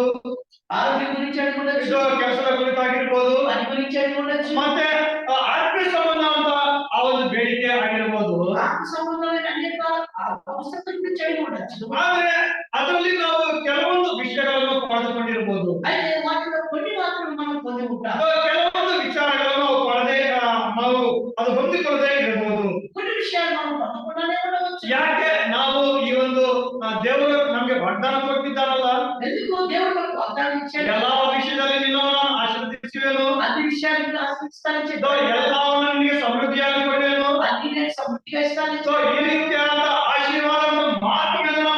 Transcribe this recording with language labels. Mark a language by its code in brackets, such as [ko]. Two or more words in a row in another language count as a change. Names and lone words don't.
[te] ఆరోగ్యం గురించి అడిగి ఉండొచ్చు, [kn] ಕೆಲಸದ ಕುರಿತಾಗಿರ್ಬೋದು, [te] పని గురించి అడిగి ఉండొచ్చు, [kn] ಮತ್ತೆ ಆತ್ಮೀಯ ಸಂಬಂಧ ಅಂತ ಆ ಒಂದು ಬೇಡಿಕೆ ಆಗಿರ್ಬೋದು. [te] ఆత్మ సంబంధమైన అనేక అవసరతల గురించి అడిగి ఉండొచ్చు. [kn] ಆದ್ರೆ ಅದರಲ್ಲಿ ನಾವು ಕೆಲವೊಂದು ವಿಷಯಗಳನ್ನು ಪಡೆದುಕೊಂಡಿರ್ಬೋದು, [te] అయితే వాటిలో కొన్ని మాత్రం మనం పొంది ఉంటాం. [kn] ಕೆಲವೊಂದು ವಿಚಾರಗಳನ್ನು ನಾವು ನಾವು ಅದು ಹೊಂದಿಕೊಳ್ಳದೆ ಇರಬಹುದು. [te] కొన్ని విషయాలు మనం పొందకుండానే ఉండవచ్చు. [kn] ಯಾಕೆ ನಾವು ಈ ಒಂದು ದೇವರು ನಮ್ಗೆ ವಾಗ್ದಾನ ಕೊಟ್ಟಿದ್ದಾರಲ್ಲ, [te] ఎందుకు దేవుడు మనకు వాగ్దానం ఇచ్చాడు? [kn] ಎಲ್ಲಾ ವಿಷಯದಲ್ಲಿ ನಿನ್ನನ್ನು ನಾನು ಆಶೀರ್ವದಿಸುವೆನು, [te] అన్ని విషయాలను ఆశీర్వదిస్తానని చెప్పాడు. [kn] ಎಲ್ಲವನ್ನು ನಿನಗೆ ಸಮೃದ್ಧಿಯಾಗಿ ಕೊಡುವೆನು. [te] అన్ని నేను సమృద్ధిగా ఇస్తానని [kn] ಈ ರೀತಿಯಾದ ಆಶೀರ್ವಾದವನ್ನು ಮಾತ್ರ